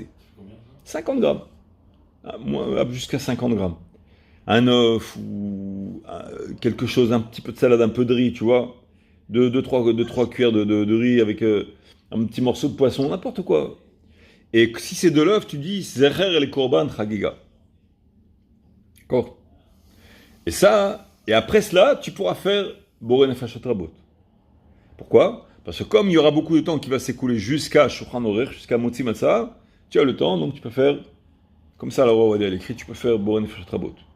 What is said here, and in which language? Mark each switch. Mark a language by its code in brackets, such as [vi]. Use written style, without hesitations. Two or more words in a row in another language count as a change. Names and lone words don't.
[fr] 50 grammes. Jusqu'à 50 grammes. Un œuf ou quelque chose, un petit peu de salade, un peu de riz, tu vois. 2-3 cuillères de riz avec un petit morceau de poisson, n'importe quoi. Et si c'est de l'œuf, tu dis [he] זכר לקרבן חגיגה. [fr] D'accord? Et après cela, tu pourras faire [he] בורא נפשות רבות. [fr] Pourquoi? Parce que comme il y aura beaucoup de temps qui va s'écouler jusqu'à Shulchan Aruch, jusqu'à Motzi Matzah, tu as le temps, donc tu peux faire, comme ça, la Rav Ovadia l'écrit, tu peux faire [he] בורא נפשות רבות.